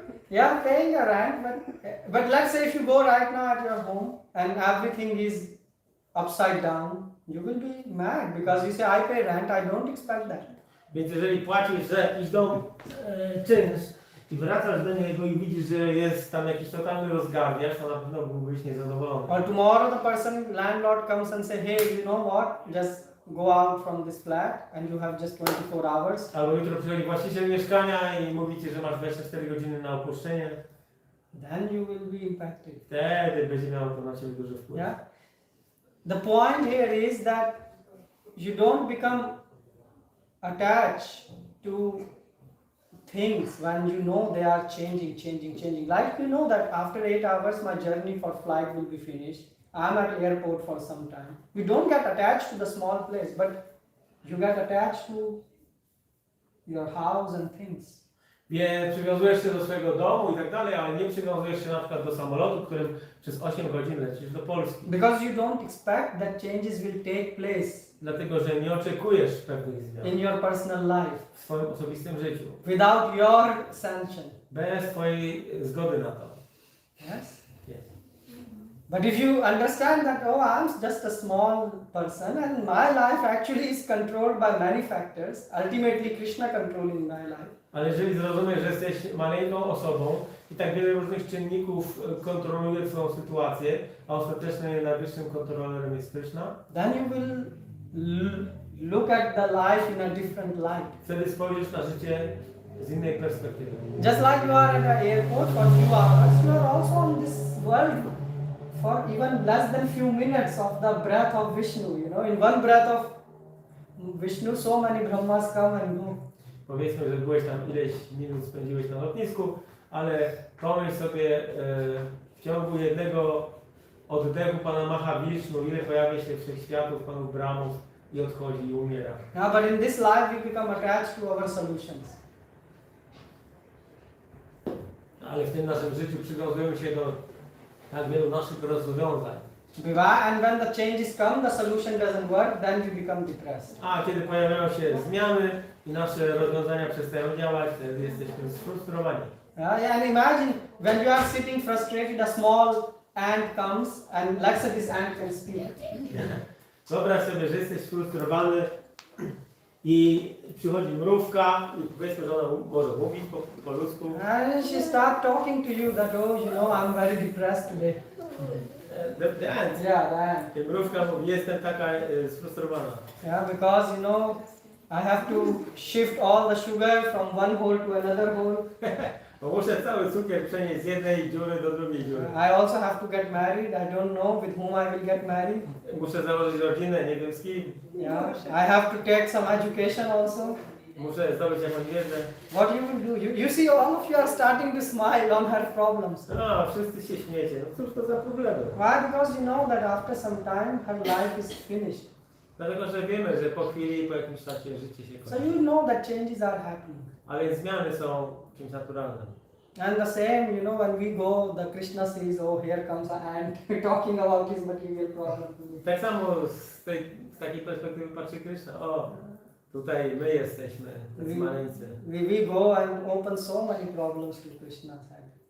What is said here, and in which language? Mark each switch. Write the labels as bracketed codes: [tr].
[en] Yeah, paying your rent, but let's say if you go right now at your home and everything is upside down, you will be mad because you say, I pay rent, I don't expect that. [pl] Więc jeżeli płacisz za jakiś dom czynsz i wracasz do niego i widzisz, że jest tam jakiś totalny rozgardiasz, to na pewno byłbyś niezadowolony. [en] Or tomorrow the landlord comes and say, hey, you know what, just go out from this flat and you have just 24 hours. [pl] Albo jutro przychodzi właściciel mieszkania i mówi ci, że masz 24 godziny na opuszczenie. [en] Then you will be impacted. [pl] Wtedy będzie miało to na ciebie duży wpływ. [en] Yeah. The point here is that you don't become attached to things when you know they are changing. Like you know that after 8 hours my journey for flight will be finished. I'm at airport for some time. You don't get attached to the small place, but you get attached to your house and things. [pl] Więc przywiązujesz się do swojego domu i tak dalej, ale nie przywiązujesz się na przykład do samolotu, którym przez 8 godzin lecisz do Polski. [en] Because you don't expect that changes will take place [pl] Dlatego, że nie oczekujesz pewnych zmian [en] in your personal life [pl] w swoim osobistym życiu. [en] without your sanction. [pl] Bez twojej zgody na to. [en] Yes? [pl] Jest. [en] But if you understand that, I'm just a small person and my life actually is controlled by many factors, ultimately Krishna controlling my life. [pl] Ale jeżeli zrozumiesz, że jesteś maleńką osobą i tak wiele różnych czynników kontroluje twoją sytuację, a ostatecznie najwyższym kontrolerem jest Krishna, [en] Then you will look at the life in a different light. [pl] wtedy spojrzysz na życie z innej perspektywy. [en] Just like you are at the airport for few hours, you are also on this world for even less than few minutes of the breath of Vishnu. You know, in one breath of Vishnu, so many Brahmas come and go. [pl] Powiedzmy, że byłeś tam ileś minut spędziłeś na lotnisku, ale pomyśl sobie w ciągu jednego oddechu Pana Mahavishnu, ile pojawia się wszechświatów, Panów Brahmów i odchodzi i umiera. [en] Yeah, but in this life we become attached to our solutions. [pl] Ale w tym naszym życiu przywiązujemy się do tak wielu naszych rozwiązań. [en] And when the changes come, the solution doesn't work, then we become depressed. [pl] A kiedy pojawiają się zmiany i nasze rozwiązania przestają działać, wtedy jesteśmy sfrustrowani. [en] And imagine when you are sitting frustrated, a small ant comes and let's say this ant can speak. [pl] Wyobraź sobie, że jesteś sfrustrowany i przychodzi mrówka i powiedzmy, że ona może mówić po ludzku. [en] And she start talking to you that, oh, you know, I'm very depressed today. The ant. Yeah, the ant. [pl] I mrówka mówi, jestem taka sfrustrowana. [en] Yeah, because, you know, I have to shift all the sugar from one hole to another hole. [pl] Bo muszę cały cukier przenieść z jednej dziury do drugiej dziury. [en] I also have to get married. I don't know with whom I will get married. [pl] Muszę założyć rodzinę, nie wiem z kim. [en] Yeah, I have to take some education also. [pl] Muszę zdobyć jakąś wiedzę. [en] What you will do? You see, all of you are starting to smile on her problems. [pl] No, wszyscy się śmiecie. No cóż to za problemy? [en] Why? Because you know that after some time her life is finished. [pl] Dlatego, że wiemy, że po chwili, po jakimś czasie życie się [en] So [pl] kończy. [en] you know that changes are happening. [pl] A więc zmiany są czymś naturalnym. [en] And the same, you know, when we go, the Krishna says, oh, here comes an ant talking about his material problem. [pl] Tak samo z takiej perspektywy patrzy Krishna. O, tutaj my jesteśmy, tacy maleńcy. [en] We go and open so many problems to Krishna's head.